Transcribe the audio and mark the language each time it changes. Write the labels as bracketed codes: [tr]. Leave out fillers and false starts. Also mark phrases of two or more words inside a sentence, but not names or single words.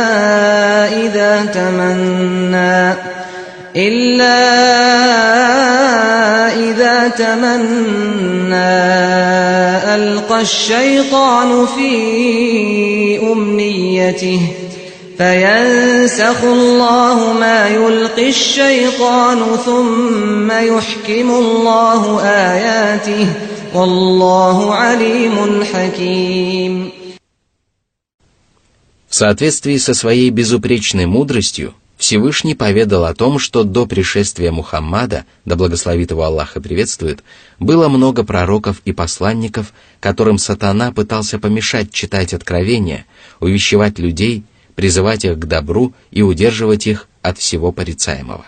[ar] إذا تمنى ألقى الشيطان في أمنيته فينسخ الله ما يلقي الشيطان ثم يحكم الله آياته والله عليم حكيم. [ru] В соответствии со своей безупречной мудростью, Всевышний поведал о том, что до пришествия Мухаммада, да благословит его Аллах и приветствует, было много пророков и посланников, которым сатана пытался помешать читать откровения, увещевать людей, призывать их к добру и удерживать их от всего порицаемого.